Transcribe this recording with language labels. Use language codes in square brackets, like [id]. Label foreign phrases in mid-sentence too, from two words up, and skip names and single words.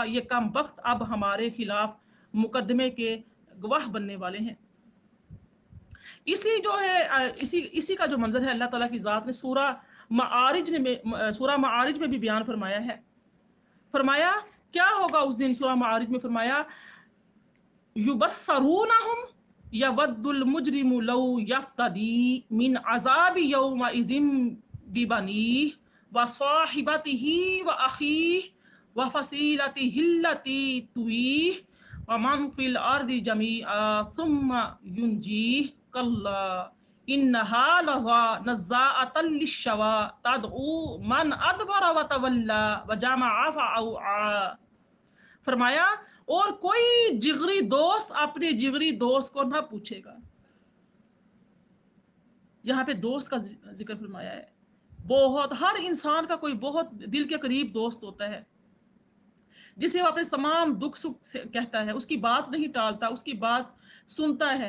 [hi] ये कम वक्त अब हमारे खिलाफ मुकदमे के गवाह बनने वाले हैं। इसी जो है इसी इसी का जो मंजर है अल्लाह ताला की ज़ात ने सूरा मारिज में भी बयान फरमाया है। फरमाया क्या होगा उस दिन? सूरा मारिज में फरमाया [ar] يبصرونهم يود المجرم لو يفتدي من عذاب يومئذ ببنيه و صاحبته و أخيه و فصيلته التي تؤويه و من في الأرض جميعا ثم ينجيه كلا إنها لظى نزاعة للشوى تدعو من أدبر و تولى و جمع فأوعى. [hi] फरमाया और कोई जिगरी दोस्त अपने जिगरी दोस्त को ना पूछेगा। यहाँ पे दोस्त का जिक्र फरमाया है। बहुत हर इंसान का कोई बहुत दिल के करीब दोस्त होता है, जिसे वो अपने तमाम दुख सुख से कहता है, उसकी बात नहीं टालता, उसकी बात सुनता है।